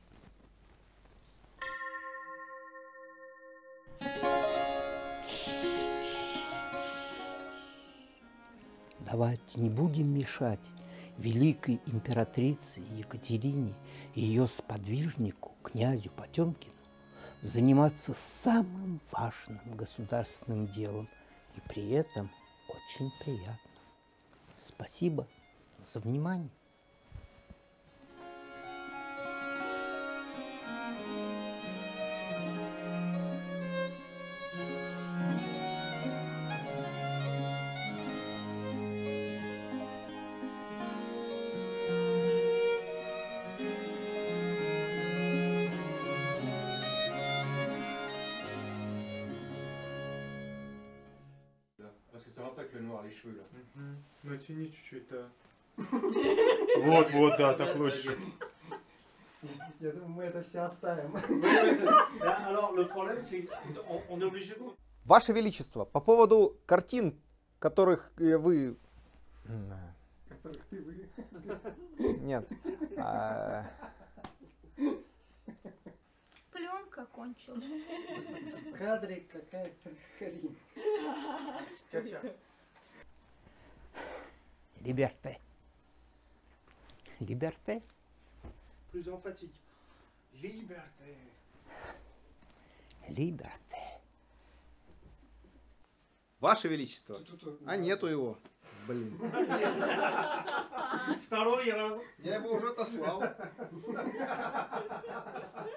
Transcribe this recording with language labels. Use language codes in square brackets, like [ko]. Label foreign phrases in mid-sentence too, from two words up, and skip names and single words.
[ru] Давайте не будем мешать великой императрице Екатерине и ее сподвижнику, князю Потемкину, заниматься самым важным государственным делом и при этом очень приятно. Спасибо за внимание. [fr] Parce que ça va pas avec le noir, les cheveux là. [ru] Натяни чуть-чуть, да. Вот, да, так лучше. Я думаю, мы это все оставим. [fr] Alors, le problème, c'est qu'on est obligé de... [ru] Ваше Величество, по поводу картин, которых вы... Нет. В кадре какая-то хрень. Либерте. Либерте. [fr] Plus emphatique. Liberté. [ru] Либерте. Ваше Величество. А нету его. Блин. Второй раз. Я его уже отослал.